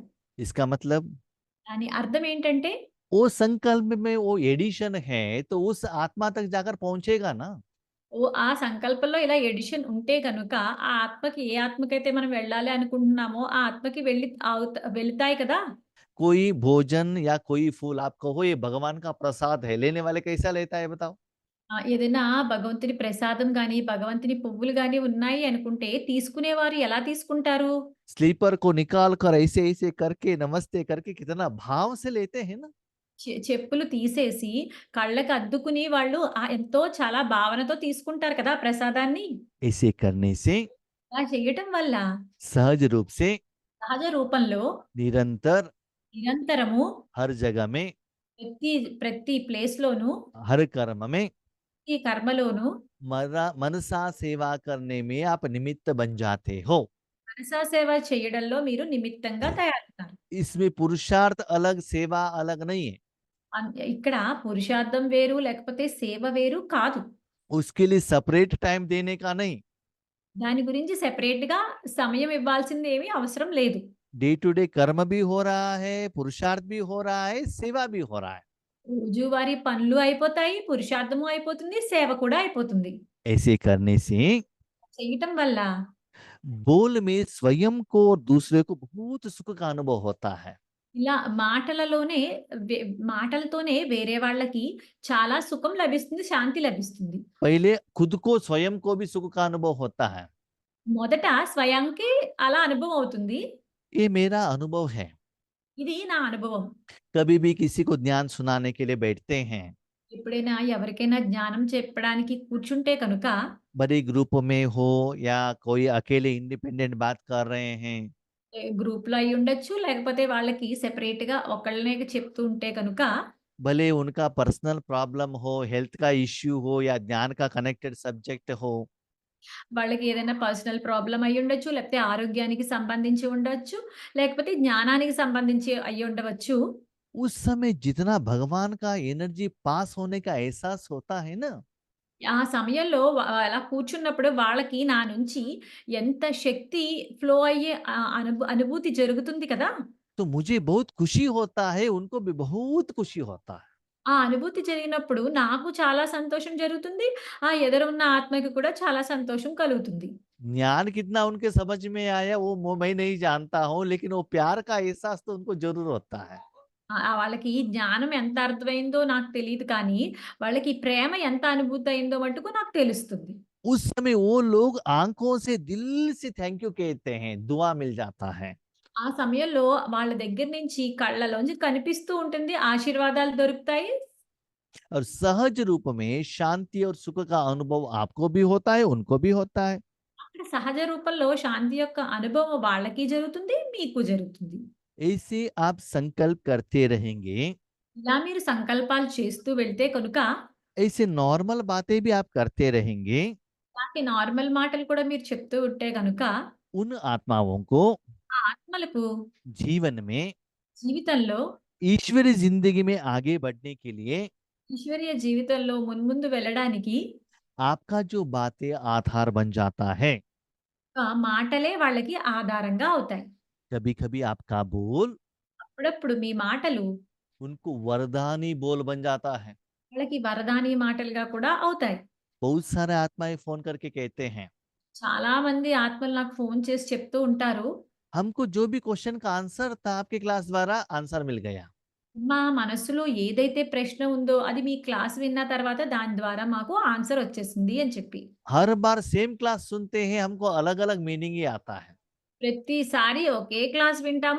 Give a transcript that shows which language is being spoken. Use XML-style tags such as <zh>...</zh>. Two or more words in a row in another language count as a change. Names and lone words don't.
<hi>इसका मतलब</hi> <te>దాని అర్థం ఏంటంటే</te> <hi>वो संकल्प में वो एडिशन है तो उस आत्मा तक जाकर पहुंचेगा ना।</hi> <te>ఆ సంకల్పంలో ఇలా ఎడిషన్ ఉంటే గనుక, ఆ ఆత్మకి ఏ ఆత్మకైతే మనం వెళ్ళాలి అనుకుంటున్నామో, ఆ ఆత్మకి వెళుతాయి కదా!</te> <hi>कोई भोजन या कोई फूल आप कहो ये भगवान का प्रसाद है, लेने वाले कैसा लेता है बताओ।</hi> <te>ఏదైనా భగవంతుని ప్రసాదం గాని, భగవంతుని పువ్వులు గాని ఉన్నాయి అనుకుంటే, తీసుకునేవారు ఎలా తీసుకుంటారు?</te> <hi>स्लीपर को निकाल कर ऐसे ऐसे करके नमस्ते करके कितना भाव से लेते हैं ना।</hi> <te>చెప్పులు తీసేసి కళ్ళకి అద్దుకుని వాళ్ళు ఎంతో చాలా భావనతో తీసుకుంటారు కదా! ప్రసాదాన్ని.</te> <hi>ऐसे करने से</hi> <te>అలా చేయటం వల్ల</te> <hi>सहज रूप से</hi> <te>సహజ రూపంలో</te> <hi>निरंतर</hi> <te>నిరంతరము</te> <hi>हर जगह में,</hi> <te>ప్రతి ప్రతి ప్లేస్‌లోనూ,</te> <hi>हर कर्म में</hi> <te>ప్రతి కర్మలోనూ</te> <hi>मनसा सेवा करने में आप निमित्त बन जाते हो।</hi> <te>మనసా సేవ చేయడంలో మీరు నిమిత్తంగా తయారవుతారు.</te> <hi>इसमें पुरुषार्थ अलग, सेवा अलग नहीं है।</hi> <te>ఇక్కడ పురుషార్థం వేరు, లేకపోతే సేవ వేరు కాదు.</te> <hi>उसके लिए</hi> <en>separate time</en> <hi>देने का नहीं।</hi> <te>దాని గురించి సెపరేట్‌గా సమయం ఇవ్వాల్సింది ఏమీ అవసరం లేదు.</te> <en>day to day</en> <hi>कर्म भी हो रहा है, पुरुषार्थ भी हो रहा है, सेवा भी हो रहा है।</hi> <te>రోజువారీ పనులు అయిపోతాయి, పురుషార్థము అయిపోతుంది, సేవ కూడా అయిపోతుంది.</te> <hi>ऐसे करने से</hi> <te>చేయటం వల్ల</te> <hi>बोल में स्वयं को और दूसरे को बहुत सुख का अनुभव होता है।</hi> <te>ఇలా మాటలలోనే వె మాటలతోనే వేరే వాళ్ళకి చాలా సుఖం లభిస్తుంది, శాంతి లభిస్తుంది.</te> <hi>पहले खुद को स्वयं को भी सुख का अनुभव होता है।</hi> <te>మొదట స్వయంకి అలా అనుభవం అవుతుంది.</te> <hi>ये मेरा अनुभव है।</hi> <te>ఇది నా అనుభవం.</te> <hi>कभी भी किसी को ज्ञान सुनाने के लिए बैठते हैं,</hi> <te>ఎప్పుడైనా ఎవరికైనా జ్ఞానం చెప్పడానికి కూర్చుంటే కనుక</te> <hi>बड़े ग्रुप में हो या कोई अकेले इंडिपेंडेंट बात कर रहे हैं,</hi> <te>గ్రూప్‌లో అయ్యుండొచ్చు. లేకపోతే వాళ్ళకి సెపరేట్‌గా ఒకళ్ళనే చెప్తూ ఉంటే కనుక</te> <hi>भले उनका</hi> <en>personal problem</en> <hi>हो, हेल्थ का इश्यू हो या ज्ञान का</hi> <en>connected subject</en> <hi>हो,</hi> <te>వాళ్ళకి ఏదైనా</te> <en>personal problem</en> <te>అయ్యుండొచ్చు. లేకపోతే ఆరోగ్యానికి సంబంధించి ఉండొచ్చు. లేకపోతే జ్ఞానానికి సంబంధించి అయ్యుండవచ్చు.</te> <hi>उस समय जितना भगवान का एनर्जी पास होने का एहसास होता है ना,</hi> <te>ఆ సమయంలో అలా కూర్చున్నప్పుడు వాళ్ళకి నా నుంచి ఎంత శక్తి ఫ్లో అయ్యే అనుభూతి జరుగుతుంది కదా!</te> <hi>तो मुझे बहुत खुशी होता है, उनको भी बहुत खुशी होता है।</hi> <te>ఆ అనుభూతి జరిగినప్పుడు నాకు చాలా సంతోషం జరుగుతుంది. ఆ ఎదురున్న ఆత్మకి కూడా చాలా సంతోషం కలుగుతుంది.</te> <hi>ज्ञान कितना उनके समझ में आया वो मैं नहीं जानता हूँ, लेकिन वो प्यार का एहसास तो उनको ज़रूर होता है।</hi> <te>వాళ్ళకి జ్ఞానం ఎంత అర్థమైందో నాకు తెలీదు కానీ, వాళ్ళకి ప్రేమ ఎంత అనుభూతి అయిందో మటుకు నాకు తెలుస్తుంది.</te> <hi>उस समय वो लोग आँखों से दिल से</hi> <en>thank you</en> <hi>कहते हैं, दुआ मिल जाता है।</hi> <te>ఆ సమయంలో వాళ్ళ దగ్గర నుంచి కళ్ళలోంచి కనిపిస్తూ ఉంటుంది. ఆశీర్వాదాలు దొరుకుతాయి.</te> <hi>और सहज रूप में शांति और सुख का अनुभव आपको भी होता है, उनको भी होता है।</hi> <te>అక్కడ సహజ రూపంలో శాంతి యొక్క అనుభవం వాళ్ళకి జరుగుతుంది. మీకు జరుగుతుంది.</te> <hi>ऐसे आप संकल्प करते रहेंगे,</hi> <te>ఇలా మీరు సంకల్పాలు చేస్తూ వెళ్తే కనుక,</te> <hi>ऐसे नॉर्मल बातें भी आप करते रहेंगे,</hi> <te>ఇలాంటి నార్మల్ మాటలు కూడా మీరు చెప్తూ ఉంటే గనుక,</te> <hi>उन आत्माओं को</hi> <te>ఆ ఆత్మలకు</te> <hi>जीवन में</hi> <te>జీవితంలో,</te> <hi>ईश्वरीय जिंदगी में आगे बढ़ने के लिए</hi> <te>ఈశ్వరీయ జీవితంలో మున్ముందు వెళ్ళడానికి</te> <hi>आपका जो बातें आधार बन जाता है।</hi> <te>మాటలే వాళ్ళకి ఆధారంగా అవుతాయి.</te> <hi>कभी कभी आपका बोल</hi> <te>అప్పుడప్పుడు మీ మాటలు</te> <hi>उनको वरदानी बोल बन जाता है।</hi> <te>వాళ్ళకి వరదాని మాటలుగా కూడా అవుతాయి.</te> <hi>बहुत सारे आत्माएं फोन करके कहते हैं,</hi> <te>చాలామంది ఆత్మలు నాకు ఫోను చేసి చెప్తూ ఉంటారు.</te> <hi>हमको जो भी क्वेश्चन का आंसर था आपके क्लास द्वारा आंसर मिल गया।</hi> <te>మా మనస్సులో ఏదైతే ప్రశ్న ఉందో అది మీ క్లాస్ విన్న తర్వాత దాని ద్వారా మాకు ఆన్సర్ వచ్చేసింది అని చెప్పి.</te> <hi>हर बार</hi> <en>same class</en> <hi>सुनते हैं, हमको अलग अलग मीनिंग ही आता है।</hi> <te>ప్రతిసారి ఒకే క్లాస్ వింటాము.</te>